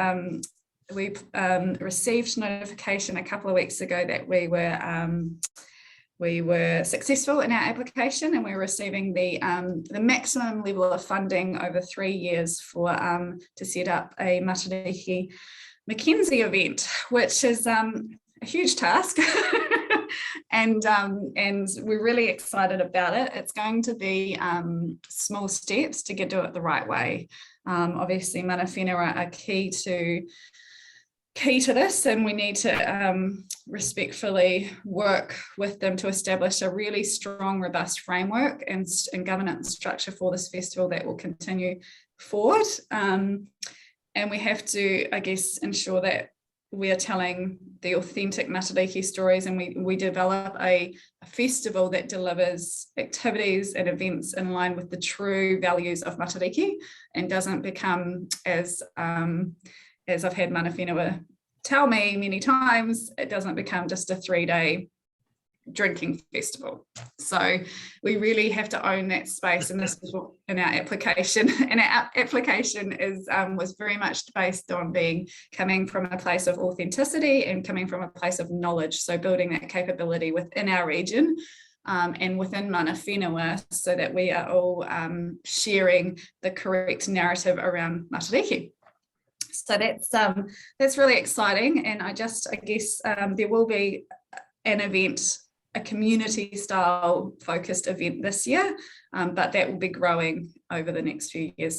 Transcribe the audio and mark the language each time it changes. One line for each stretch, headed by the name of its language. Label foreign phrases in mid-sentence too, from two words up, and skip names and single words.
English: received notification a couple of weeks ago that we were successful in our application, and we're receiving the maximum level of funding over 3 years for to set up a Matariki Mackenzie event, which is a huge task. And we're really excited about it. It's going to be small steps to do it the right way. Obviously,
Māori: mana whenua
English: are key to this, and we need to respectfully work with them to establish a really strong, robust framework and governance structure for this festival that will continue forward. And we have to, I guess, ensure that we are telling the authentic Matariki stories, and we develop a festival that delivers activities and events in line with the true values of Matariki, and doesn't become, as I've had
Māori: mana whenua
English: tell me many times, it doesn't become just a 3-day drinking festival. So we really have to own that space, and this is what in our application. And our application is was very much based on coming from a place of authenticity and coming from a place of knowledge. So building that capability within our region and within
Māori: mana whenua,
English: so that we are all sharing the correct narrative around Matariki. So that's really exciting, and I guess there will be an event, a community style focused event this year, but that will be growing over the next few years.